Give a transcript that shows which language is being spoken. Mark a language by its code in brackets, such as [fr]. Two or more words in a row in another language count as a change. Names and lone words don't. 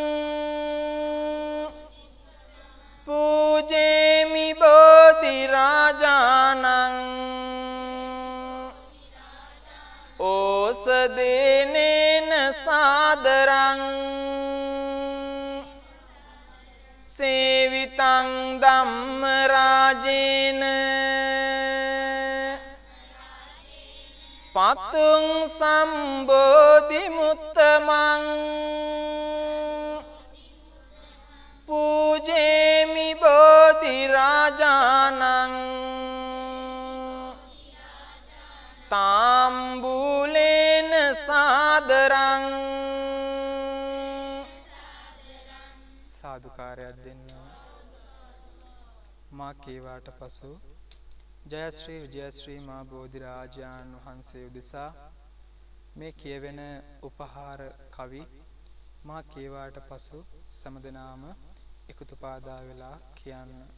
[pi] पूजेमि बोधि राजानं ओषधेनेन सादरं सेवितं धम्म राजेन पतुं संबोधि मुत्तमं රාජානං තාම්බූලේන සාදරං [si] සාදුකාරයක් දෙන්න. මා කේවාට පසු ජයශ්‍රී විජයශ්‍රී මා බෝධිරාජාන් වහන්සේ උදෙසා මේ කියවෙන උපහාර කවි මා කේවාට පසු සමදනාම එකතු පාදා වෙලා කියන්න.